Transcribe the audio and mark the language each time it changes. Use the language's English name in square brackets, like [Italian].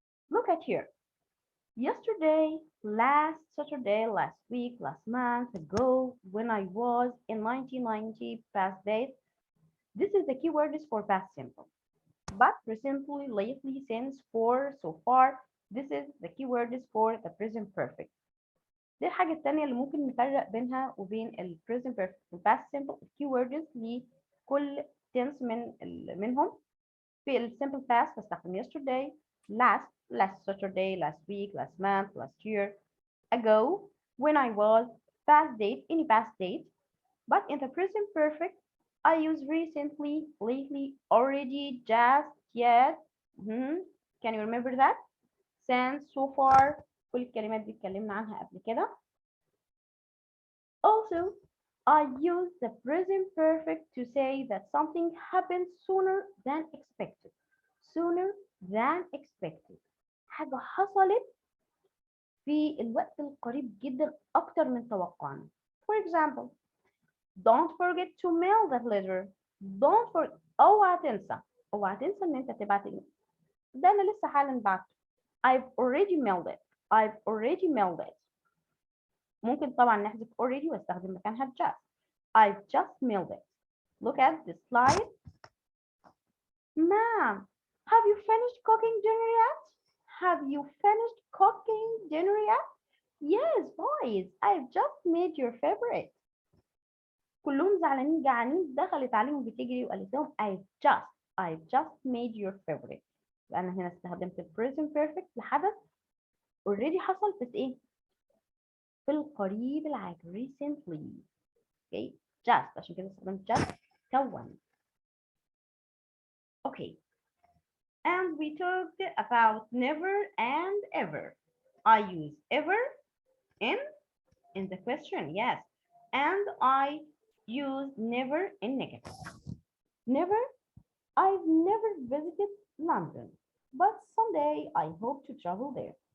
[English] Look at here. Yesterday, last Saturday, last week, last month ago, when I was in 1990, past days. This is the keyword is for past simple. but recently, lately, since, for, so far. This is the keywords for the present perfect. [Arabic] دي الحاجة التانية اللي ممكن نفرق بينها وبين ال present perfect وال past simple. keywords لكل tense منهم. في ال simple past بستخدم [English] yesterday, last Saturday, last week, last month, last year, ago, when I was, past date, [Arabic] any past date. [English] But in the present perfect, I use recently, lately, already, just, yet. Can you remember that? Since, so far. [Arabic] كل الكلمات دي اتكلمنا عنها قبل كده. [English] Also, I use the present perfect to say that something happened sooner than expected. Sooner than expected. [Arabic] حاجة حصلت في الوقت القريب جدا أكتر من توقعنا. [English] For example, don't forget to mail that letter. Don't forget. [Arabic] اوعى تنسى. اوعى تنسى ان انت تبعت ده انا لسه حالا بعته. [English] I've already mailed it. I've already mailed it. [Arabic] ممكن طبعا نحذف already واستخدم مكانها just. [English] I've just mailed it. Look at the slide. Ma'am, have you finished cooking dinner yet? Have you finished cooking dinner yet? Yes, boys, I've just made your favorite. [Arabic] كلهم زعلانين جعانين، دخلت عليهم بتجري وقالت لهم [English] I've just made your favorite. [Arabic] لأن هنا استخدمت ال present perfect لحدث already حصل بس إيه؟ في القريب العاجل recently. Okay, just عشان كده استخدمت just كون. [English] Okay, and we talked about never and ever. I use ever in the question, yes, and I use never in negative. Never, I've never visited London, but someday I hope to travel there.